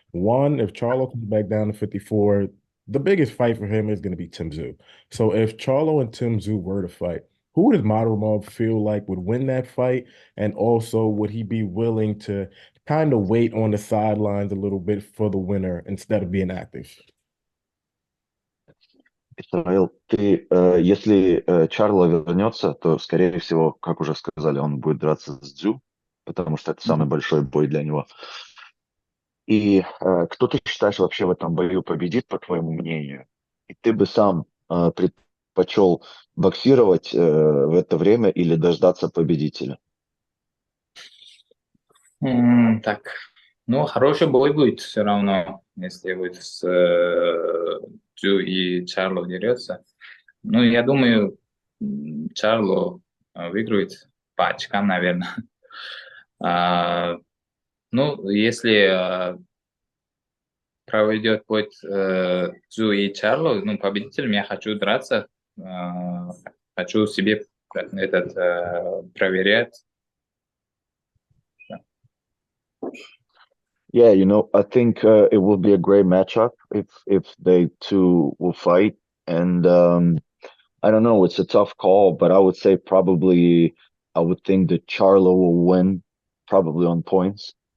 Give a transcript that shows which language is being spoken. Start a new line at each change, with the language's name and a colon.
English: One, if Charlo comes back down to 54, the biggest fight for him is going to be Tszyu. So if Charlo and Tszyu were to fight, who does Madrimov feel like would win that fight? And also, would he be willing to kind of wait on the sidelines a little bit for the winner instead of being active?
Russian: Исраил, если Чарло вернется, то, скорее всего, как уже сказали, он будет драться с Дзю, потому что это самый большой бой для него. И кто ты считаешь вообще в этом бою победит, по твоему мнению? И ты бы сам предпочел боксировать в это время или дождаться победителя? Так, ну, хороший бой будет все равно, если будет с Тszyu и Чарло дерется. Ну, я думаю, Чарло выиграет по очкам, наверное. Ну, если проведет бой Тszyu и Чарло, ну, победителем я хочу драться, хочу себе проверять.
English: Yeah, I think it will be a great matchup if they two will fight. And I don't know, it's a tough call, but I would say probably I would think that Charlo will win, probably on points.